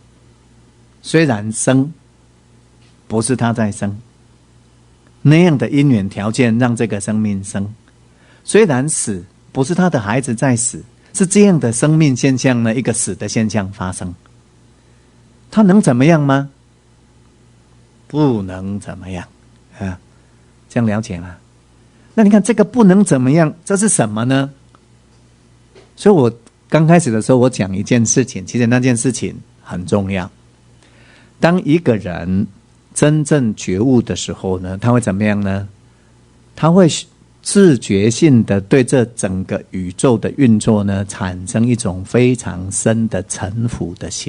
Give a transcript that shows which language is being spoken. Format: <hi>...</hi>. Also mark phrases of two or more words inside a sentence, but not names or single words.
<zh>雖然生不是他在生，那樣的因緣條件讓這個生命生，雖然死不是他的孩子在死，是這樣的生命現象呢，一個死的現象發生，他能怎麼樣嗎？不能怎麼樣這樣了解嗎？那你看這個不能怎麼樣，這是什麼呢？所以我剛開始的時候我講一件事情，其實那件事情很重要。當一個人真正覺悟的時候呢，他會怎麼樣呢？他會自覺性的對這整個宇宙的運作呢，產生一種非常深的臣服的心。</zh>